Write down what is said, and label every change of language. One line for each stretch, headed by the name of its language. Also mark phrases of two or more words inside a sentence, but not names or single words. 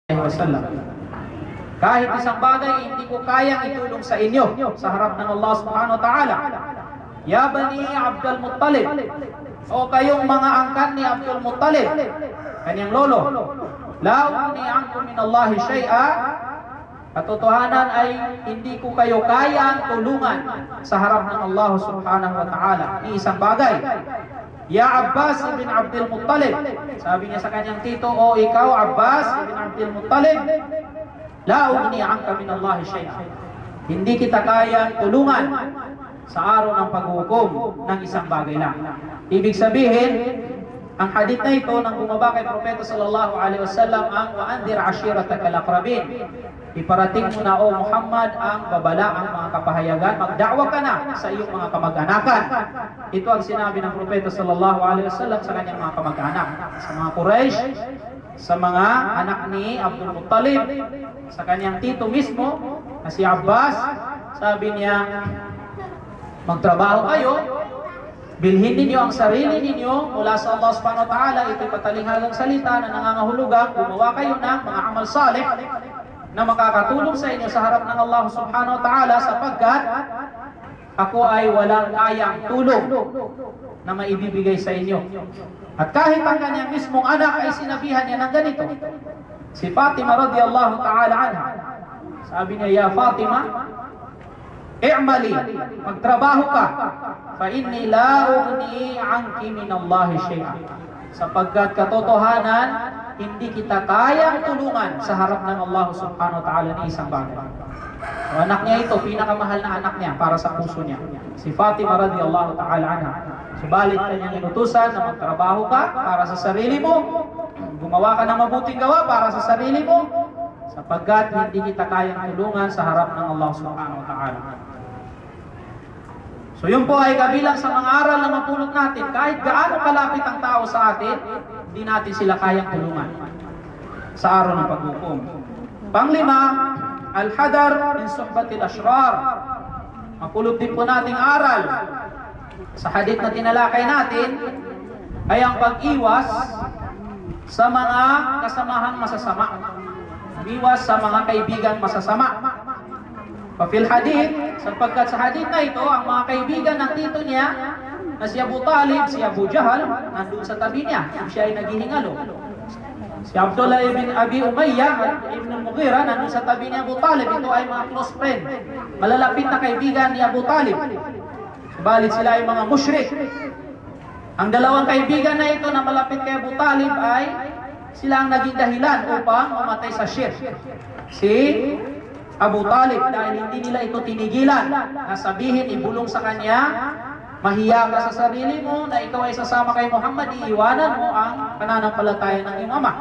Filipino: wasallam. Kahit isang bagay hindi ko kayang itulong sa inyo sa harap ng Allah
Arabic: سبحانه وتعالى.
Filipino: Ya Bani Abdul Muttalib, o kayong mga angkan ni Abdul Muttalib, kanyang lolo,
Arabic: لا أغني عنكم من الله شيئا,
Filipino: katotohanan ay hindi ko kayo kayang tulungan sa harap ng Allah
Arabic: سبحانه وتعالى
Filipino: ni isang bagay. Ya Abbas ibn Abdul Muttalib, sabi niya sa kanyang tito, o ikaw Abbas ibn Abdul Muttalib,
Arabic: لا أغني عنك من الله شيئا,
Filipino: hindi kita kayang tulungan sa araw ng paghukom ng isang bagay lang. Ibig sabihin, ang hadith na ito nang bumaba kay Propeta
Arabic: صلى الله عليه وسلم
Filipino: ang
Arabic: وأنذر عشيرتك الأقربين,
Filipino: iparating mo na, o Muhammad, ang babala, ang mga kapahayagan, magda'wa ka na sa iyong mga kamag-anakan. Ito ang sinabi ng Propeta
Arabic: صلى الله عليه وسلم
Filipino: sa kanyang mga kamag-anak, sa mga Quraysh, sa mga anak ni Abdul Muttalib, sa kanyang tito mismo na si Abbas. Sabi niya, magtrabaho kayo, bilhin ninyo ang sarili ninyo mula sa Allah
Arabic: سبحانه وتعالى.
Filipino: Ito'y patalinghagang salita na nangangahulugang gumawa kayo ng mga
Arabic: عمل صالح
Filipino: na makakatulong sa inyo sa harap ng Allah
Arabic: سبحانه وتعالى,
Filipino: sapagkat ako ay walang kayang tulong na maibibigay sa inyo. At kahit ang kanyang mismong anak ay sinabihan niya ng ganito, si Fatima
Arabic: رضي الله تعالى عنها,
Filipino: sabi niya,
Arabic: يا فاطمة، اعملي,
Filipino: magtrabaho ka,
Arabic: فإني لا أغني عنك من الله شيئا,
Filipino: sapagkat katotohanan hindi kita kayang tulungan sa harap ng Allah
Arabic: سبحانه وتعالى
Filipino: ni isang bagay. So, anak niya ito, pinakamahal na anak niya para sa puso niya, si Fatima
Arabic: رضي الله تعالى عنها.
Filipino: Subalit kanyang inutusan na magtrabaho ka para sa sarili mo, gumawa ka ng mabuting gawa para sa sarili mo, sapagkat hindi kita kayang tulungan sa harap ng Allah
Arabic: سبحانه وتعالى.
Filipino: So yun po ay kabilang sa mga aral na mapulot natin. Kahit gaano kalapit ang tao sa atin, hindi natin sila kayang tulungan sa araw ng paghukom. Panglima,
Arabic: الحذر من صحبة الأشرار.
Filipino: Mapulot din po nating aral sa hadith na tinalakay natin ay ang pag-iwas sa mga kasamahang masasama. Iwas sa mga kaibigan masasama. Pafil hadith, sapagkat sa hadith na ito, ang mga kaibigan ng tito niya na si Abu Talib, si Abu Jahal, nandun sa tabi niya, siya ay naghihingalo. Si Abdullah ibn Abi Umayyah, ibn al-Mughira, nandun sa tabi ni Abu Talib. Ito ay mga
English: close friend,
Filipino: malalapit na kaibigan ni Abu Talib. Subalit sila ay mga mushrik. Ang dalawang kaibigan na ito na malapit kay Abu Talib ay sila ang naging dahilan upang mamatay sa shirk si Abu Talib, dahil hindi nila ito tinigilan na sabihin, ibulong sa kanya, mahiya ka sa sarili mo na ikaw ay sasama kay Muhammad, iiwanan mo ang pananampalataya ng iyong ama.